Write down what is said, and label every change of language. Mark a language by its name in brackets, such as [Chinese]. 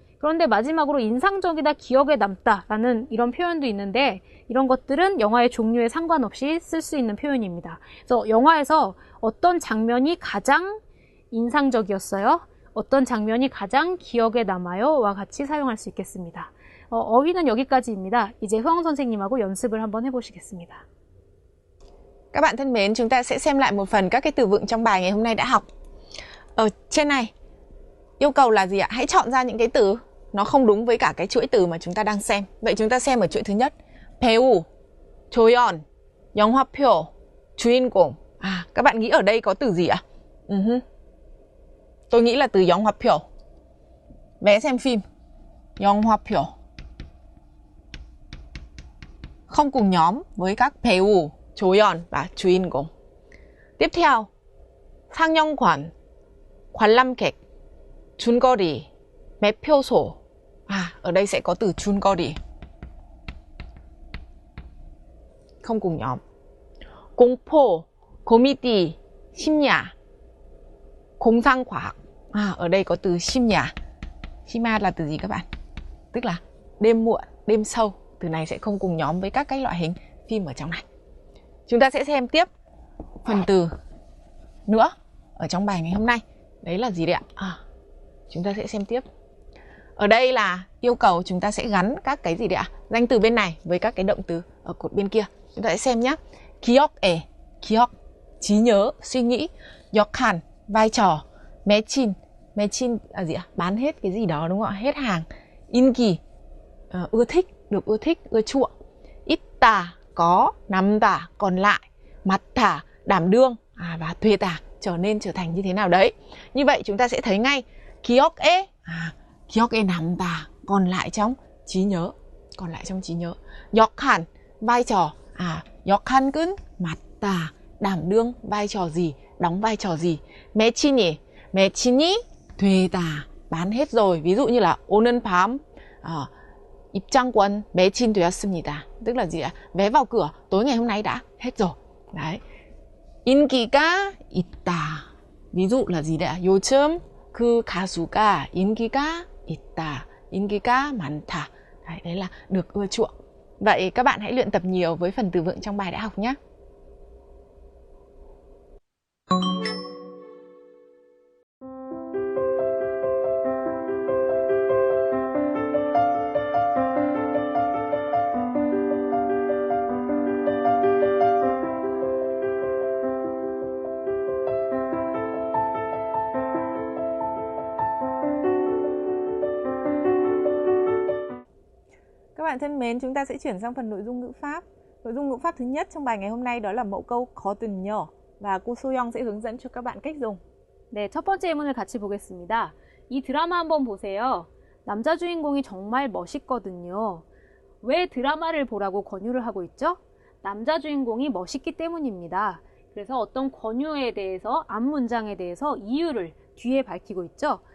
[Korean] 그런데 마지막으로 인상적이다, 기억에 남다 라는 이런 표현도 있는데 이런 것들은 영화의 종류에 상관없이 쓸 수 있는 표현입니다. 그래서 영화에서 어떤 장면이 가장 인상적이었어요? 어떤 장면이 가장 기억에 남아요? 와 같이 사용할 수 있겠습니다. 어휘는 여기까지입니다. 이제 효영 선생님하고 연습을 한번 해보시겠습니다. [Vietnamese] Các bạn thân mến, chúng ta sẽ xem lại một phần các cái từ vựng trong bài ngày hôm nay đã học. Ở trên này, yêu cầu là gì ạ? Hãy chọn ra những cái từ nó không đúng với cả cái chuỗi từ mà chúng ta đang xem. Vậy chúng ta xem ở chuỗi thứ nhất. [Korean] 배우, 조연, 영화표, 주인공. [Vietnamese] Các bạn nghĩ ở đây có từ gì ạ? Tôi nghĩ là từ 영화표. Vé xem phim. 영화표. Không cùng nhóm với các 배우, 조연 và 주인공. Tiếp theo, 상영관, 관람객, 줄거리, 매표소. Ở đây sẽ có từ 줄거리. Không cùng nhóm. [Korean] 공포, 코미디, 심야, 공상과학. [Vietnamese] Ở đây có từ 심야. 심야 là từ gì các bạn? Tức là đêm muộn, đêm sâu. Từ này sẽ không cùng nhóm với các cái loại hình phim ở trong này. Chúng ta sẽ xem tiếp phần từ nữa ở trong bài ngày hôm nay. Đấy là gì đấy ạ? Chúng ta sẽ xem tiếp. Ở đây là yêu cầu chúng ta sẽ gắn các cái gì đấy ạ? Danh từ bên này với các cái động từ ở cột bên kia. Chúng ta sẽ xem nhé. 기억에, 기억, trí nhớ, suy nghĩ. 역할, vai trò. 매친, 매친 là gì ạ? Bán hết cái gì đó đúng không ạ? Hết hàng. 인기, ưa thích, được ưa thích, ưa chuộng. 있다, có. 남다, còn lại. 맡다, đảm đương. Và 되다, trở nên, trở thành như thế nào đấy. Như vậy chúng ta sẽ thấy ngay 기억에, 기억에 남다, còn lại trong trí nhớ. Còn lại trong trí nhớ. 역할, vai trò. 역할은 맡다, đảm đương vai trò gì, đóng vai trò gì. 매친이, 매친이 되다, bán hết rồi. Ví dụ như là [Korean] 오늘 밤 입장권 매진되었습니다. [Vietnamese] Tức là gì ạ? Vé vào cửa tối ngày hôm nay đã hết rồi. Đấy. 인기가 있다. ví dụ là gì đấy ạ? [Korean] 요즘 그 가수가 인기가 있다. 인기가 많다. [Vietnamese] Đấy là được ưa chuộng. Vậy các bạn hãy luyện tập nhiều với phần từ vựng trong bài đã học nhé. bạn thân mến, chúng ta sẽ chuyển sang phần nội dung ngữ pháp. Nội dung ngữ pháp thứ nhất trong bài ngày hôm nay đó là mẫu câu 거든요. Và cô Soyoung sẽ hướng dẫn cho các bạn cách dùng. [Korean] 네, 첫 번째 예문을 같이 보겠습니다. 이 드라마 한번 보세요. 남자 주인공이 정말 멋있거든요. 왜 드라마를 보라고 권유를 하고 있죠? 남자 주인공이 멋있기 때문입니다. 그래서 어떤 권유에 대해서, 앞 문장에 대해서 이유를 뒤에 밝히고 있죠.